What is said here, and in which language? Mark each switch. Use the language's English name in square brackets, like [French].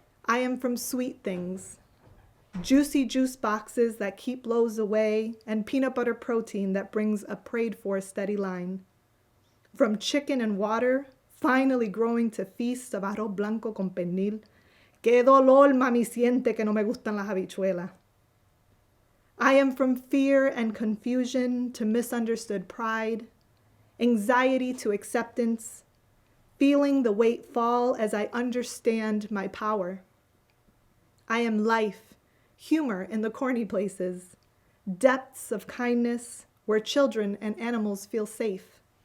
[English] I am from sweet things, juicy juice boxes that keep lows away, and peanut butter protein that brings a prayed-for steady line. From chicken and water, finally growing to feasts of [Spanish] arroz blanco con pernil. Qué dolor, mami, siente que no me gustan las habichuelas. [English] I am from fear and confusion to misunderstood pride, anxiety to acceptance, feeling the weight fall as I understand my power. I am life, humor in the corny places, depths of kindness where children and animals feel safe.